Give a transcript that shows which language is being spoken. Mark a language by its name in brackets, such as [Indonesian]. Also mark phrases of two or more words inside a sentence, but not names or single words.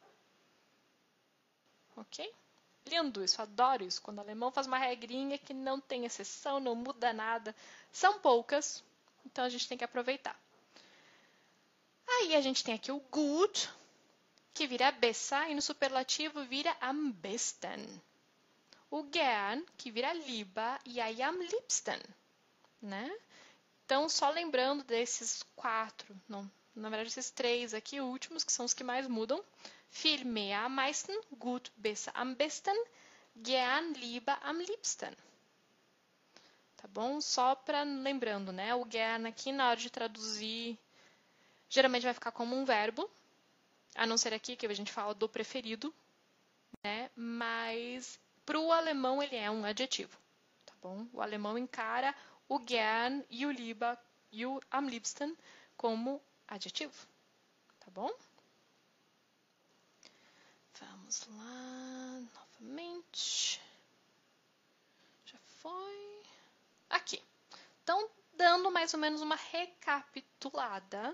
[Portuguese] Ok? Lindo isso, adoro isso. Quando o alemão faz uma regrinha que não tem exceção, não muda nada. São poucas, então a gente tem que aproveitar. Aí a gente tem aqui o gut, que vira besser, e no superlativo vira [German] am besten. [Portuguese] O gern, que vira lieber, e aí [German] am liebsten, [Portuguese] né? Então, só lembrando desses 4, não, na verdade esses 3 aqui últimos, que são os que mais mudam. [German] Viel mehr am meisten, gut, besser, am besten, gern, lieber, am liebsten. [Portuguese] Tá bom? Só para lembrando, né? O gern aqui, na hora de traduzir, geralmente vai ficar como um verbo, a não ser aqui que a gente fala do preferido, né? Mas para o alemão ele é um adjetivo, tá bom? O alemão encara o gern e o lieber e o [German] am liebsten [Portuguese] como adjetivo, tá bom? Vamos lá, novamente. Já foi. Aqui. Então, dando mais ou menos uma recapitulada.